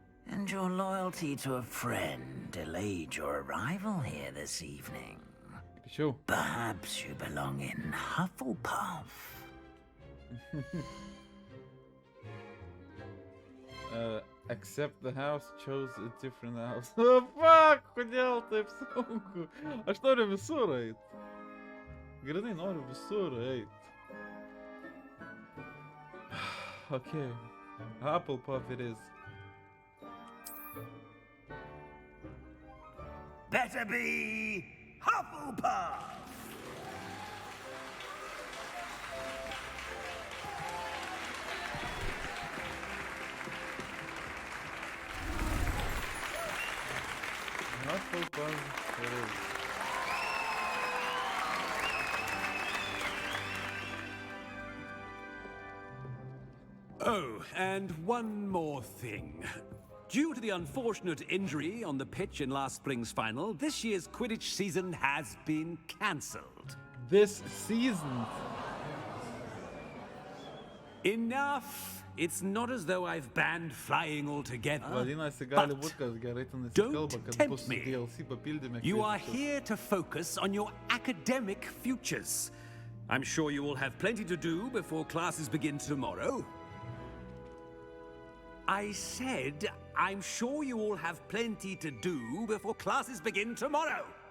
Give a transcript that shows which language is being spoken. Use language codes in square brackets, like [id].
[en] And your loyalty to a friend delayed your arrival here this evening. Sure. Perhaps you belong in Hufflepuff. Accept the house, chose a different house. Oh, fuck, [lt] kodėl taip sunku? Aš noriu visur eit. Grinai noriu visur eit. [en] Okay, Hufflepuff it is. Better be Hufflepuff! Hufflepuff it is. Oh, and one more thing. Due to the unfortunate injury on the pitch in last spring's final, this year's Quidditch season has been cancelled. This season? Enough! It's not as though I've banned flying altogether. [lt] Vadinasi, gali būt, kad gerai ten nesikalba, kad bus DLC papildymė. [en] You are here to focus on your academic futures. I'm sure you will have plenty to do before classes begin tomorrow. I said, I'm sure you all have plenty to do before classes begin tomorrow.